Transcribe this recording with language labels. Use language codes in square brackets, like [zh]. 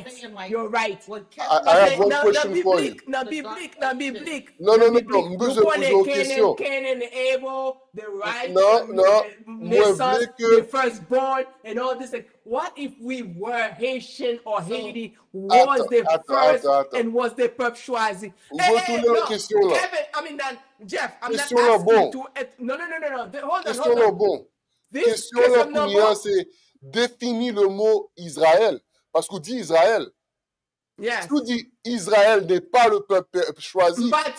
[en] I have one question for you. [fr] Non, biblique. Non, je pose une question. [en] Cain and Abel, the right, the firstborn, and all this. What if we were Haitian or Haiti was the first and was the peuple choisi? Kevin, Jeff, I'm not asking you to. No. Hold on. [fr] Question là, c'est définir le mot Israël. Parce qu'on dit Israël. [en] Yes. [fr] Si on dit Israël n'est pas le peuple choisi,